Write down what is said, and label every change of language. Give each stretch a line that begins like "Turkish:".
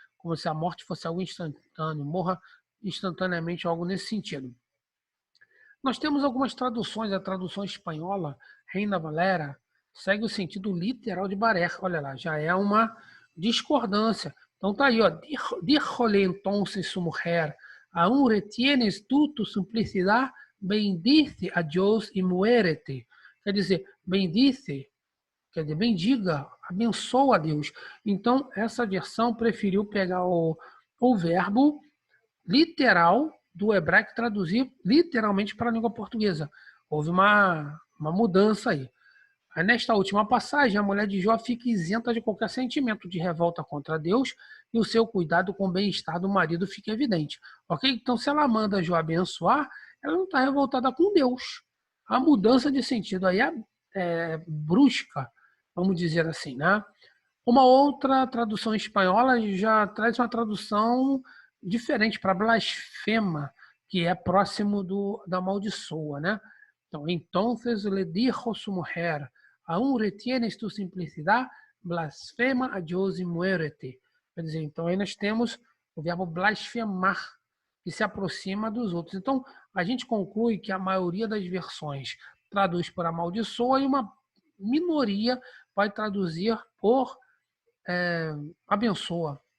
Portuguese: Como se a morte fosse algo instantâneo, morra instantaneamente, algo nesse sentido. Nós temos algumas traduções, a tradução espanhola, Reina Valera, segue o sentido literal de Barer. Olha lá, já é uma discordância. Então tá aí, ó.
Spanish: Díjole entonces su mujer, aún retienes tú tu simplicidad, bendice a Deus e muérete.
Portuguese: Quer dizer, bendice, quer dizer, bendiga, abençoa a Deus. Então, essa versão preferiu pegar o verbo literal do hebraico traduzir literalmente para a língua portuguesa. Houve uma mudança aí. Aí, nesta última passagem, a mulher de Jó fica isenta de qualquer sentimento de revolta contra Deus e o seu cuidado com o bem-estar do marido fica evidente. Ok? Então, se ela manda Jó abençoar, ela não está revoltada com Deus. A mudança de sentido aí é brusca, vamos dizer assim, né? Uma outra tradução espanhola já traz uma tradução diferente para blasfema, que é próximo da maldiçoa, né? Então,
Spanish: entonces le dijo su mujer, aún retienes tu simplicidad, blasfema a Dios y muérete.
Portuguese: Quer dizer, então aí nós temos o verbo blasfemar, que se aproxima dos outros. Então, a gente conclui que a maioria das versões traduz por amaldiçoa e uma minoria vai traduzir por abençoa.